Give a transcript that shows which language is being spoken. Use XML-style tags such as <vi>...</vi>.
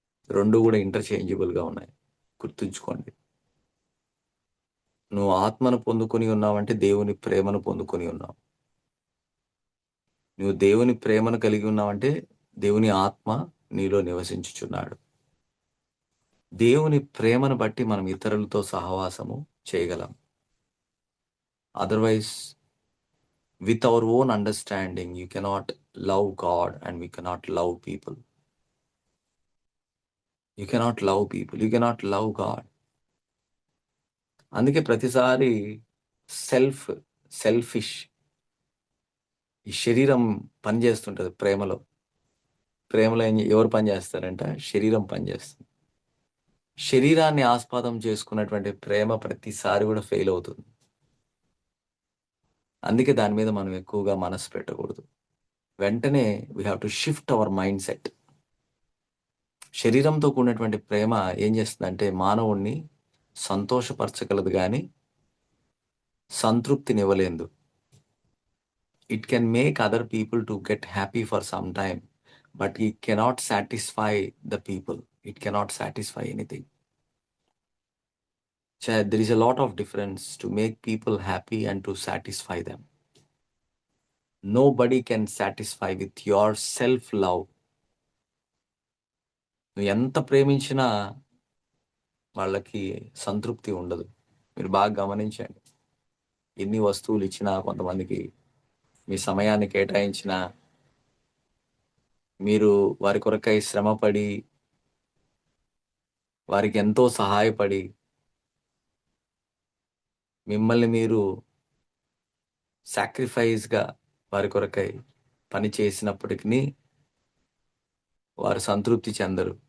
<te>రెండు కూడా ఇంటర్చేంజబుల్ గా ఉన్నాయి. గుర్తుంచుకోండి. నువ్వు ఆత్మను పొందుకొని ఉన్నావంటే దేవుని ప్రేమను పొందుకొని ఉన్నావు. నువ్వు దేవుని ప్రేమను కలిగి ఉన్నావంటే దేవుని ఆత్మ నీలో నివసించుచున్నాడు. దేవుని ప్రేమను బట్టి మనం ఇతరులతో సహవాసము చేయగలం.</te> <en>Otherwise, with our own understanding, you cannot love God and we cannot love people. You cannot love people. You cannot love God.</en> <te>అందుకే ప్రతిసారి సెల్ఫిష్ ఈ శరీరం పనిచేస్తుంటది ప్రేమలో. ఎవరు పనిచేస్తారంట? శరీరం పనిచేస్తుంది. శరీరాన్ని ఆస్పాదం చేసుకున్నటువంటి ప్రేమ ప్రతిసారి కూడా ఫెయిల్ అవుతుంది. అందుకే దాని మీద మనం ఎక్కువగా మనసు పెట్టకూడదు. వెంటనే</te> <en>We have to shift our mindset.</en> <te>శరీరంతో కూడినటువంటి ప్రేమ ఏం చేస్తుందంటే మానవుణ్ణి సంతోషపరచగలదు కానీ సంతృప్తినివ్వలేదు.</te> <en>It can make other people to get happy for some time, but it cannot satisfy the people. It cannot satisfy anything. There is a lot of difference to make people happy and to satisfy them. Nobody can satisfy with your self-love.</en> <te>నువ్వు ఎంత ప్రేమించినా వాళ్ళకి సంతృప్తి ఉండదు. మీరు బాగా గమనించండి. ఎన్ని వస్తువులు ఇచ్చినా, కొంతమందికి మీ సమయాన్ని కేటాయించినా, మీరు వారి కొరకై శ్రమపడి, వారికి ఎంతో సహాయపడి, మిమ్మల్ని మీరు సాక్రిఫైస్‌గా వారి కొరకై పని చేసినప్పటికిని వారు సంతృప్తి చెందరు.</te>